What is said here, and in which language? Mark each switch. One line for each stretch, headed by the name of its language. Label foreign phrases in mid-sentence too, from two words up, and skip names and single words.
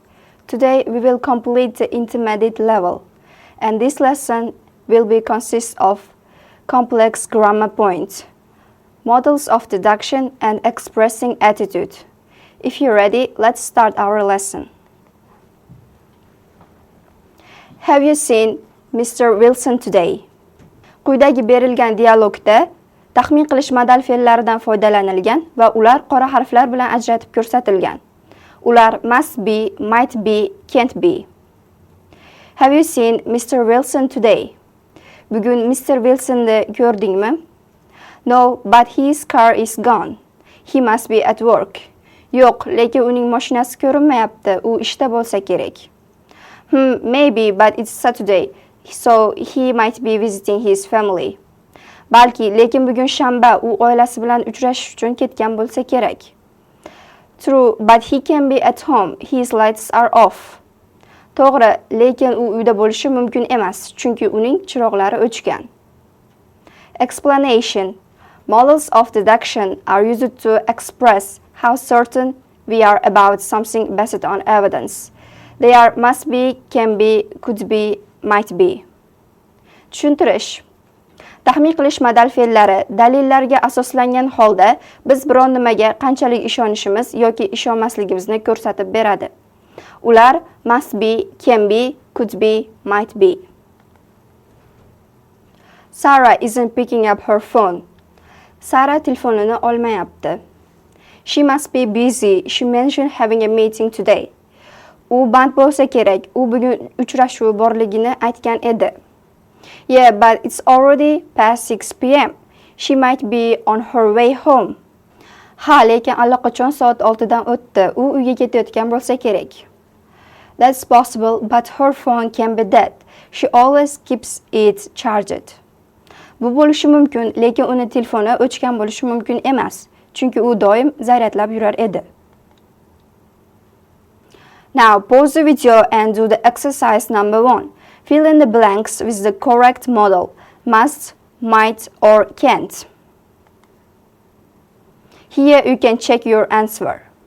English: Today we will complete the intermediate level, and this lesson will be consist of complex grammar points, models of deduction and expressing attitude. If you're ready, let's start our lesson. Have you seen Mr. Wilson today?
Uzbek: Quyidagi berilgan dialogda taxmin qilish modal fe'llaridan foydalanilgan va ular qora harflar bilan ajratib ko'rsatilgan.
English: Ular must be, might be, can't be. Have you seen Mr. Wilson today?
Uzbek: Bugun Mr. Wilsonni ko'rdingmi?
English: No, but his car is gone. He must be at work.
Uzbek: Yo'q, lekin uning mashinasi ko'rinmayapti. U ishda bo'lsa kerak.
English: Maybe, but it's Saturday, so he might be visiting his family.
Uzbek: Balki, lekin bugun shanba, u oilasi bilan uchrashish uchun ketgan bo'lsa kerak.
English: True, but he can be at home. His lights are off.
Uzbek: To'g'ri, lekin u uyda bo'lishi mumkin emas, chunki uning chiroqlari o'chgan.
English: Explanation. Models of deduction are used to express how certain we are about something based on evidence. They are must be, can be, could be, might be.
Uzbek: Tushuntirish. Taxmin qilish modal fe'llari dalillarga asoslangan holda biz biron nimaga qanchalik ishonishimiz yoki ishonmasligimizni ko'rsatib beradi.
English: Ular must be, can be, could be, might be. Sarah isn't picking up her phone.
Uzbek: Sarah telefonini olmayapti.
English: She must be busy. She mentioned having a meeting today.
Uzbek: U band bo'lsa kerak. U bugun uchrashuv borligini aytgan edi.
English: Yeah, but it's already past 6 p.m. She might be on her way home.
Uzbek: Ha, lekin allaqachon soat 6 dan o'tdi. U uyga ketayotgan bo'lsa kerak.
English: That's possible, but her phone can be dead. She always keeps it charged.
Uzbek: Bu bo'lishi mumkin, lekin uni telefoni o'chgan bo'lishi mumkin emas, chunki u doim zaryadlab yurar edi.
English: Now pause the video and do the exercise number 1. Fill in the blanks with the correct modal, must, might or can't. Here you can check your answer.